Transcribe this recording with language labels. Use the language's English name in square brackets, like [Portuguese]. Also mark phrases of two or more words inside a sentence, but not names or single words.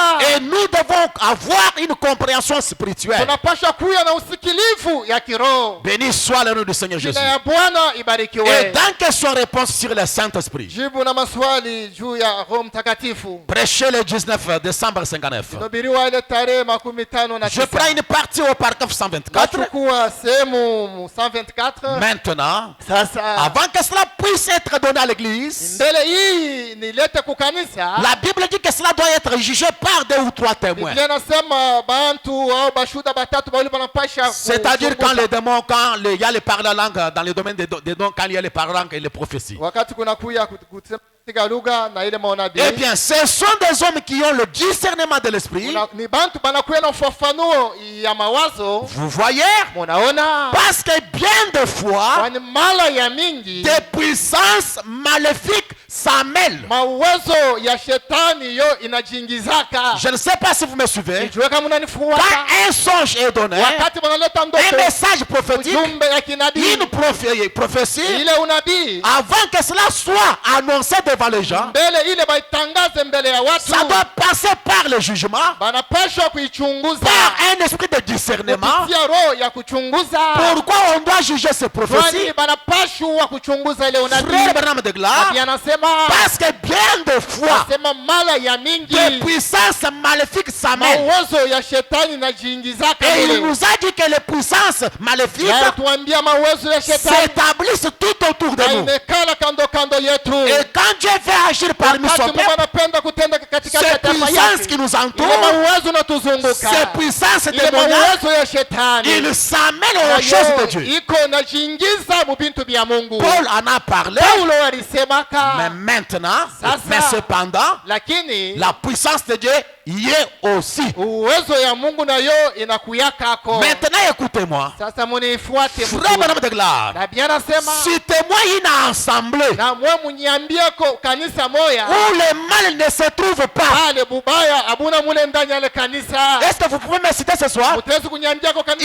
[French] et nous devons avoir une compréhension spirituelle. [Swahili] Tunapasha kuya na usikilivu ya kiroho. [French] Béni soit le nom du Seigneur Jésus. [Swahili] Jina ya Bwana [French] Et [Swahili] ibarikiwe. [French] dans question-réponse sur le Saint-Esprit, [Swahili] Jibu na maswali juu ya Roho Mtakatifu, [French] prêchez le 19 décembre 59. [Swahili] inahubiriwa ile tarehe 59. [French] Je prends une partie au paragraphe 124. [Swahili] Nachukua sehemu 124. [French] Maintenant, [Swahili] Sasa [French] avant que cela puisse être donné à l'église, [Swahili] mbele hii nilete kukanisa, [French] la Bible dit que cela doit être jugé par 2 ou 3 témoins. [Swahili] Biblia inasema bantu au bashuda batatu bawili banapasha [French] C'est-à-dire [Swahili] kuchunguza. [French] quand les démons, quand il y a les paroles en langue, dans le domaine des dons, quand il y a les paroles en langue et les prophéties. [Swahili] wakati kuna kuya kusema katika lugha na ile maonabii, [French] Eh bien, ce sont des hommes qui ont le discernement de l'esprit. [Swahili] ni bantu banakuya na ufafanuo ya mawazo. [French] Vous voyez? [Swahili] Munaona, [French] Parce que bien de fois, [Swahili] kwani mara ya mingi [French] des puissances maléfiques s'en mêlent. [Swahili] mawazo ya shetani yo inajingizaka. [French] Je ne sais pas si vous me suivez. [Swahili] Nijue kama unanifuata. [French] Quand un songe est donné, [Swahili] Wakati wanaleta [French] un [Swahili] ndoto, [French] message prophétique, [Swahili] ujumbe ya kinabii, [French] une prophétie, [Swahili] ile unabii, [French] avant que cela soit annoncé devant les gens, [Swahili] mbele ile baitangaze mbele ya watu, [French] ça doit passer par le jugement, [Swahili] banapashwa kuichunguza [French] par un esprit de discernement. [Swahili] kupitia roho ya kuchunguza. [French] Pourquoi on doit juger ces prophéties? [Swahili] Kwani banapashwa kuchunguza ile [French] Frère [Swahili] unabii. [French] Branham de Glace, [Swahili] Nabii anasema, [French] parce que bien de fois, [Swahili] anasema mara ya mingi [French] des puissances maléfiques s'en mêlent. [Swahili] mawazo ya shetani inajiingizaka [French] Et il [Swahili] mule. [French] nous a dit que les puissances maléfiques [Swahili] Na tuambia mawazo ya shetani [French] s'établissent tout autour de [Swahili] na [French] nous. [Swahili] imekala kando kando yetu. [French] Et quand Dieu veut agir parmi son [Swahili] Wakati Mungu [French] peuple, [Swahili] anapenda kutenda katika [French] ces [Swahili] taifa [French] puissances qui [Swahili] yake, [French] nous [Swahili] ile [French] entourent, [Swahili] mawazo natuzunguka, [French] ces puissances [Swahili] ile [French] démoniaques, [Swahili] mawazo ya shetani [French] ils s'en mêlent aux choses de Dieu. [Swahili] iko najiingiza mu bintu vya Mungu. [French] Paul en a parlé, [Swahili] Paulo [French] mais [Swahili] alisemaka, [French] maintenant, [Swahili] Sasa. [French] mais cependant, [Swahili] lakini [French] la puissance de Dieu y est aussi. [Swahili] uwezo ya Mungu nayo inakuyakako. [French] Maintenant, écoutez-moi. [Swahili] Sasa munifuate [French] Frère Branham de Glace, [Swahili] Nabii anasema, [French] citez-moi une assemblée [Swahili] na mwe munyiambieko kanisa moya [French] où le mal ne se trouve pas. [Swahili] pale bubaya abuna mule ndani ya ile kanisa. [French] Est-ce que vous pouvez me citer ce soir? [Swahili] Mutezi kunyambiako kanisa